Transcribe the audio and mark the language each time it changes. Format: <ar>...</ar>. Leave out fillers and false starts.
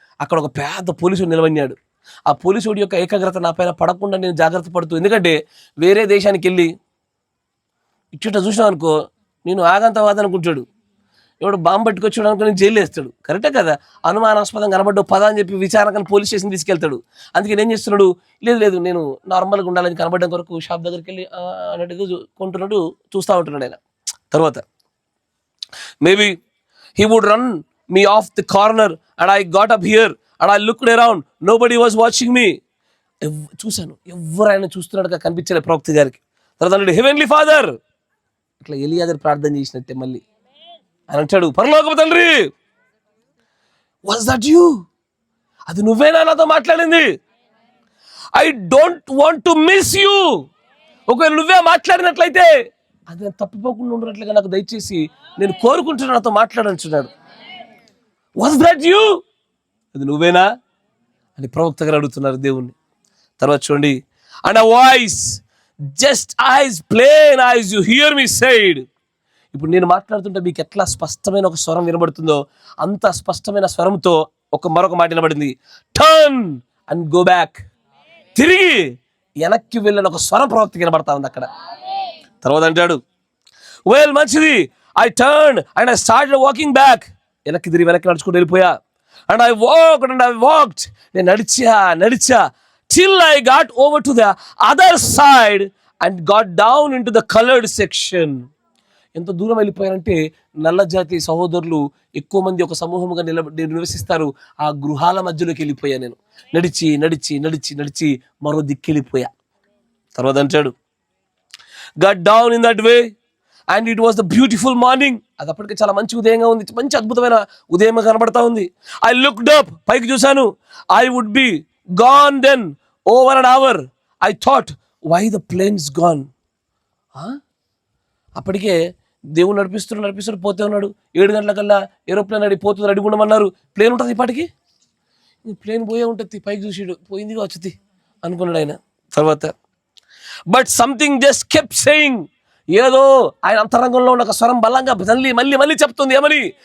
<te>అక్కడ ఒక పెద్ద పోలీసుడు నిలబడినాడు. ఆ పోలీసుడి యొక్క ఏకాగ్రత నా పైన పడకుండా నేను జాగ్రత్త పడుతూ, ఎందుకంటే వేరే దేశానికి వెళ్ళి ఇచ్చుట చూసినాం అనుకో, నేను ఆగంతవాద అనుకుంటాడు, ఎవడు బాంబు పట్టుకొచ్చాడు అనుకుని జైలు వేస్తాడు. కరెక్టే కదా? అనుమానాస్పదం కనబడ్డ పద అని చెప్పి విచారణకని పోలీస్ స్టేషన్ తీసుకెళ్తాడు. అందుకే ఏం చేస్తున్నాడు, లేదు నేను నార్మల్గా ఉండాలని కనబడడం కొరకు షాప్ దగ్గరికి వెళ్ళి అన్నట్టుగా కొంటున్నాడు, చూస్తూ ఉంటున్నాడు ఆయన. తర్వాత</te> <en>Maybe he would run me off the corner and I got up here and I looked around, nobody was watching me.</en> <te>చూశాను, ఎవరైనా చూస్తున్నట్టుగా కనిపించలేదు ప్రవక్త గారికి. తర్వాత అన్నాడు,</te> <en>heavenly father,</en> <te>ఇట్లా ఎలియాజరు ప్రార్థన చేసినట్టే మళ్ళీ అని అంటాడు, పరలోకపు తండ్రి,</te> <en>Was that you?</en> <te>అది నువ్వేనా నాతో మాట్లాడింది?</te> <en>I don't want to miss you.</en> <te>ఒకవేళ నువ్వే మాట్లాడినట్లయితే అది నేను తప్పిపోకుండా ఉండనట్లుగా నాకు దయచేసి నేను కోరుకుంటున్నా, నాతో మాట్లాడంటున్నాడు.</te> <en>Was that you?</en> <te>అది నువ్వేనా అని ప్రవక్త గారు అడుగుతున్నారు దేవుణ్ణి. తర్వాత చూడండి,</te> <en>And a voice just as plain as you hear me side.</en> <te>ఇప్పుడు నేను మాట్లాడుతుంటే మీకు ఎట్లా స్పష్టమైన ఒక స్వరం వినబడుతుందో అంత స్పష్టమైన స్వరంతో మరొక మాట వినబడింది,</te> <en>Turn and go back.</en> <te>తిరిగి వెనక్కి వెళ్ళిన ఒక స్వరం ప్రవక్త వినబడతా ఉంది అక్కడ. తర్వాత అంటాడు,</te> <en>well</en> <te>మంచిది,</te> <en>I turn and I started walking back.</en> <te>వెనక్కి నడుచుకుంటూ వెళ్ళిపోయా.</te> <en>and I walked,</en> <te>నేను నడిచా</te> <en>till I got over to the other side and got down into the colored section.</en> <te>ఎంత దూరం వెళ్ళిపోయారంటే నల్ల జాతి సహోదరులు ఎక్కువ మంది ఒక సమూహముగా నివసిస్తారు. ఆ గృహాల మధ్యలోకి వెళ్ళిపోయా నేను. నడిచి మరో దిక్కెళ్ళిపోయా. తర్వాత అంటాడు,</te> <en>got down in that way and it was the beautiful morning.</en> <te>అది అప్పటికే చాలా మంచి ఉదయంగా ఉంది, మంచి అద్భుతమైన ఉదయం కనబడతా ఉంది.</te> <en>I looked up,</en> <te>పైకి చూశాను.</te> <en>I would be gone then over an hour. I thought, why the plane's gone?</en> <te>అప్పటికే దేవుడు నడిపిస్తున్నాడు పోతే ఉన్నాడు. 7 గంటలకల్లా ఏరోప్లేన్ పోతుంది, రెడీ ఉండమన్నారు. ప్లేన్ ఉంటుంది ఇప్పటికి, ప్లేన్ పోయే ఉంటుంది. పైకి చూసాడు, పోయింది వచ్చి అనుకున్నాడు ఆయన. తర్వాత</te> <en>but something just kept saying,</en> <te>ఏదో ఆయన అంతరంగంలో ఉన్న ఒక స్వరం బలంగా మళ్ళీ చెప్తుంది, ఏమని?</te>